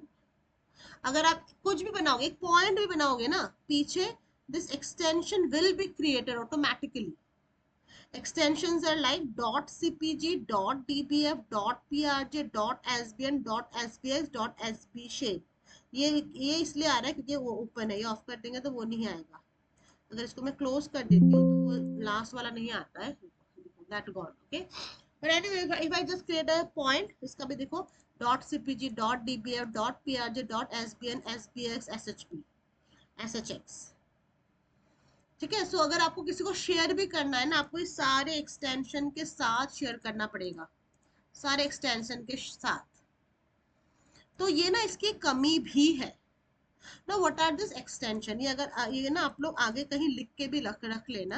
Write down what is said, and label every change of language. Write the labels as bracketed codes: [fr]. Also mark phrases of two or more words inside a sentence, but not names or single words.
[hi] अगर आप कुछ भी बनाओगे, एक पॉइंट भी बनाओगे ना पीछे, [en] this extension will be created automatically. Extensions are like .cpg, .dbf, .prj, .sbn, .sbs, .sbshape. [hi] ये इसलिए आ रहा है क्योंकि वो ओपन है. ये ऑफ कर देंगे तो वो नहीं आएगा. अगर इसको मैं क्लोज कर देती हूँ तो वो लास्ट वाला नहीं आता है. [en] That gone. Okay. But anyway, if I just create a point, [hi] इसका भी देखो .cpg, .dbf, .prj, .sbn, sbs, shp, shx. ठीक है. सो अगर आपको किसी को शेयर भी करना है ना, आपको इस सारे एक्सटेंशन के साथ शेयर करना पड़ेगा, सारे एक्सटेंशन के साथ. तो ये ना इसकी कमी भी है. ना [en] what are this extension, [hi] ये अगर ये ना आप लोग आगे कहीं लिख के भी रख लेना।